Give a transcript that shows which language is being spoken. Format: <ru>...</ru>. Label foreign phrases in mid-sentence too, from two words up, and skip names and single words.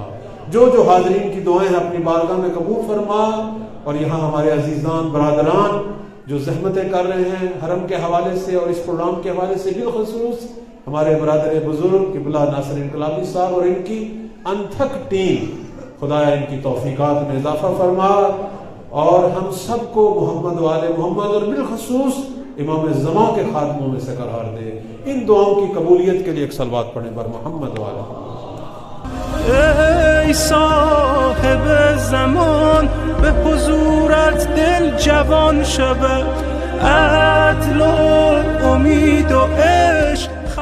<ur>جو حاضرین کی دعائیں اپنی بارگاہ میں قبول فرما، اور یہاں ہمارے عزیزان برادران جو زحمتیں کر رہے ہیں حرم کے حوالے سے اور اس پروگرام کے حوالے سے، بالخصوص ہمارے برادر بزرگ قبلہ ناصر انقلابی صاحب اور ان کی انتھک ٹیم، خدایا ان کی توفیقات میں اضافہ فرما، اور ہم سب کو محمد و آل محمد اور بالخصوص امام زمان کے خاتموں میں سے قرار دے۔ ان دعاؤں کی قبولیت کے لیے ایک صلوات پڑھیں بر محمد و آل محمد۔</ur> <fa>ای صاحب زمان به حضورت دل جوان شود، عدل و امید و عشق</fa>